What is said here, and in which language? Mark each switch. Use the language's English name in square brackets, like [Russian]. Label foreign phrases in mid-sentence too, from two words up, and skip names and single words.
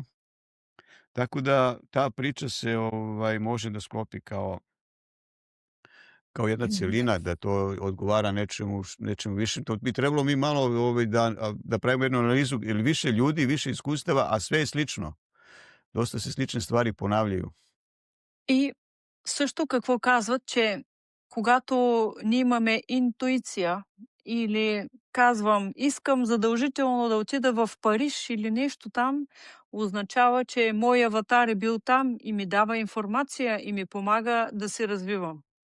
[Serbian] Tako da ta priča se može da sklopi kao jedna celina, da to odgovara nečemu više. To bi trebalo mi malo da pravimo jednu analizu, ili više ljudi, više iskustava, a sve je slično. Доста се слични ствари понавljaju. [Bulgarian] И също какво казват, че когато ние имаме интуиция или казвам, искам задължително да отида в Париж или нещо там, означава, че мой аватар е бил там и ми дава информация и ми помага да се развивам.